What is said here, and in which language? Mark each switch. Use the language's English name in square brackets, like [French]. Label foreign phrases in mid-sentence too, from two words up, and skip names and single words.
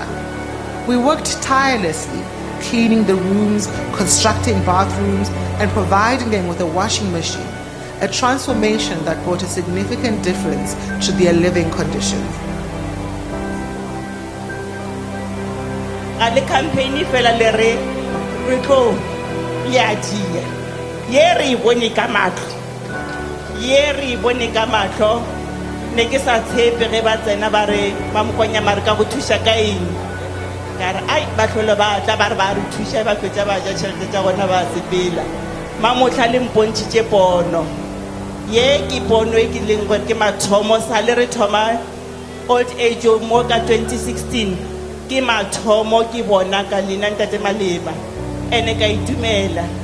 [English] We worked tirelessly, cleaning the rooms, constructing bathrooms, and providing them with a washing machine, a transformation that brought a significant difference to their living conditions. [Northern Sotho] Ale campaign fela le re tlo ya dia ye re bone ka matlo ne ke sa tshepe ge ba tsena ba re ba mokonya mare ka go thusha ka eng ka re ai ba tlhole ba tla ba re ba re thusha ba fetsa ba ja tšhelete tša gona ba sepela mamotla le mpontšitše pono ye ke pono e ke leng gore ke mathomo sa le re thoma [English] old age [Northern Sotho] mo ka 2016 ke mathomo ke bona ka lena ntate Maleba ene ka itumela